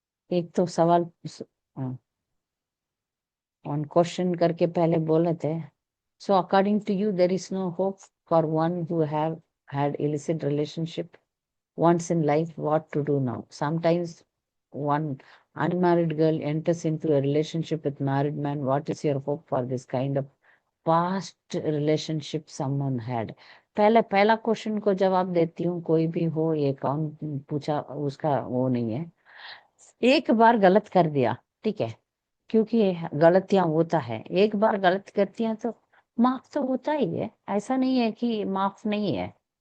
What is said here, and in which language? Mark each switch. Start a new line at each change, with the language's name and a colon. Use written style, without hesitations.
Hindi: एक तो सवाल ऑन क्वेश्चन करके पहले बोले थे।
English: So according to you there is no hope for one who have had illicit relationship once in life, what to do now? Sometimes one unmarried girl enters into a relationship with married man. What is your hope for this kind of past relationship someone had?
Hindi: पहले पहला question को जवाब देती हूँ, कोई भी हो, ये कौन पूछा उसका वो नहीं है। एक बार गलत कर दिया, ठीक है, क्योंकि गलतियां होता है, एक बार गलत करती हैं तो माफ तो होता ही है, ऐसा नहीं है कि माफ नहीं है।